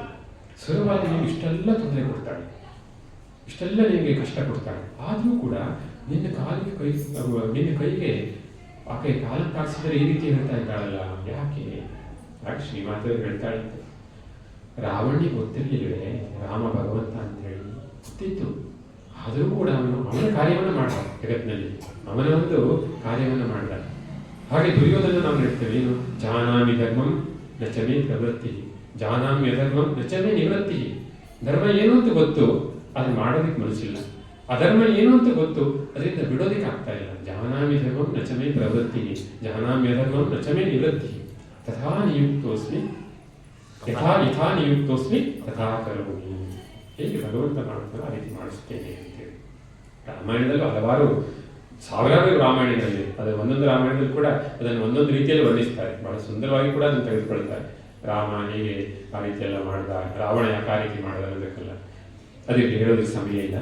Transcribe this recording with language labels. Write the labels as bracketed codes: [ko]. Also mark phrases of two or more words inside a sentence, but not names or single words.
[kn] ಸುರಬಾಲೆ ನಿಮ್ಗೆ ಇಷ್ಟೆಲ್ಲ ತೊಂದರೆ ಕೊಡ್ತಾಳೆ, ಇಷ್ಟೆಲ್ಲ ನಿಮಗೆ ಕಷ್ಟ ಕೊಡ್ತಾಳೆ, ಆದರೂ ಕೂಡ ನಿನ್ನ ಕೈಗೆ ಆಕೆ ಕಾಲ ತಾಗಿಸಿದರೆ ಈ ರೀತಿ ಹೇಳ್ತಾ ಇದ್ದಾಳಲ್ಲ, ಯಾಕೆ ಶ್ರೀಮಾತೆಯವರು ಹೇಳ್ತಾಳಂತೆ, ರಾವಣಿಗೆ ಗೊತ್ತಿರಲಿಲ್ಲವೇ ರಾಮ ಭಗವಂತ ಅಂತ ಹೇಳಿ? ಗೊತ್ತಿತ್ತು, ಆದರೂ ಕೂಡ ಅವನ ಕಾರ್ಯವನ್ನು ಮಾಡ್ದ, ಜಗತ್ತಿನಲ್ಲಿ ಅವನ ಒಂದು ಕಾರ್ಯವನ್ನು ಮಾಡ್ದ. ಹಾಗೆ ದುರ್ಯೋಧನ ನಾವು ಹೇಳ್ತೇವೆ, ಏನು [sa] ಜಾನಾಮಿ ಧರ್ಮಂ ನಚಮೇ ಪ್ರವೃತ್ತಿ, ಜಾನಾಮಿ ಅಧರ್ಮಂ ನಚಮೇ ನಿವೃತ್ತಿ. [kn] ಧರ್ಮ ಏನು ಅಂತ ಗೊತ್ತು, ಅದು ಮಾಡೋದಕ್ಕೆ ಮನಸ್ಸಿಲ್ಲ. ಅಧರ್ಮ ಏನು ಅಂತ ಗೊತ್ತು, ಅದರಿಂದ ಬಿಡೋದಕ್ಕೆ ಆಗ್ತಾ ಇಲ್ಲ. [sa] ಜಾನಾಮಿ ಧರ್ಮಂ ನಚಮೇ ಪ್ರವೃತ್ತಿ, ಜಾನಾಮಿ ಅಧರ್ಮಂ ನಚಮೇ ನಿವೃತ್ತಿ. ತಥಾ ನಿಯುಕ್ತೋಸ್ಮಿ ಯಥಾ ನಿಯುಕ್ತೋಸ್ಮಿ ತಥಾ ಕರೋಮಿ. [kn] ಹೇಗೆ ಭಗವಂತ ಮಾಡ್ತಾನೆ ಆ ರೀತಿ ಮಾಡಿಸ್ತೇನೆ ಅಂತೇಳಿ. ರಾಮಾಯಣದಲ್ಲೂ ಹಲವಾರು ಸಾವಿರಾರು ರಾಮಾಯಣಗಳಿವೆ. ಅದು ಒಂದೊಂದು ರಾಮಾಯಣದಲ್ಲಿ ಕೂಡ ಅದನ್ನು ಒಂದೊಂದು ರೀತಿಯಲ್ಲಿ ವರ್ಣಿಸ್ತಾರೆ, ಬಹಳ ಸುಂದರವಾಗಿ ಕೂಡ ಅದನ್ನು ತೆಗೆದುಕೊಳ್ತಾರೆ. ರಾಮ ಹೇಗೆ ಆ ರೀತಿ ಎಲ್ಲ ಮಾಡ್ದ, ರಾವಣ ಯಾಕೆ ಆ ರೀತಿ ಮಾಡ್ದ ಅನ್ನೋದಕ್ಕೆಲ್ಲ ಅದಕ್ಕೆ ಹೇಳೋದಕ್ಕೆ ಸಮಯ ಇಲ್ಲ.